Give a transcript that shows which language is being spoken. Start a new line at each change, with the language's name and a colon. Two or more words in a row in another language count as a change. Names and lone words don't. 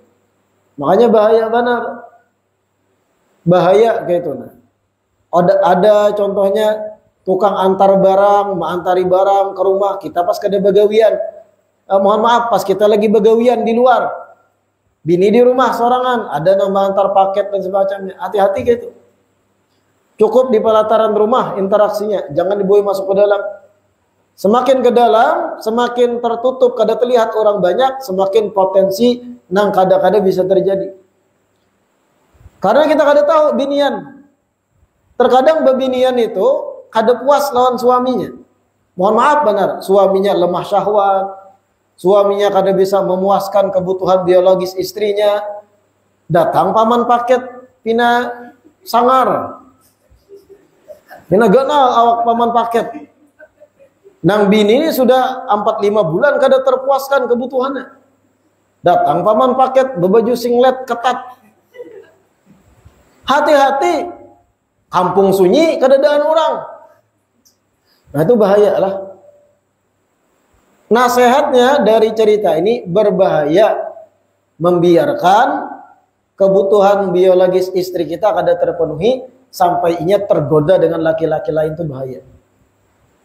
Indonesian: Makanya bahaya benar. Bahaya kayak itu. Nah. Ada contohnya tukang antar barang, mengantari barang ke rumah, kita pas kada begawian. Mohon maaf, pas kita lagi begawian di luar. Bini di rumah sorangan, ada yang mengantar paket dan semacamnya. Hati-hati gitu. Cukup di pelataran rumah interaksinya, jangan dibawa masuk ke dalam. Semakin ke dalam, semakin tertutup, kada terlihat orang banyak, semakin potensi nang kada-kada bisa terjadi. Karena kita kada tahu binian. Terkadang bebinian itu kada puas lawan suaminya. Mohon maaf benar, suaminya lemah syahwat, suaminya kada bisa memuaskan kebutuhan biologis istrinya.
Banjar: Datang paman paket pina sangar. Pina ganal awak paman paket.
Indonesian: Nang bini ini sudah 4-5 bulan kada terpuaskan kebutuhannya. Datang paman paket berbaju singlet ketat. Hati-hati, kampung sunyi kadadaan orang. Nah itu bahaya lah. Nasihatnya dari cerita ini berbahaya membiarkan kebutuhan biologis istri kita kada terpenuhi sampai inya tergoda dengan laki-laki lain, itu bahaya.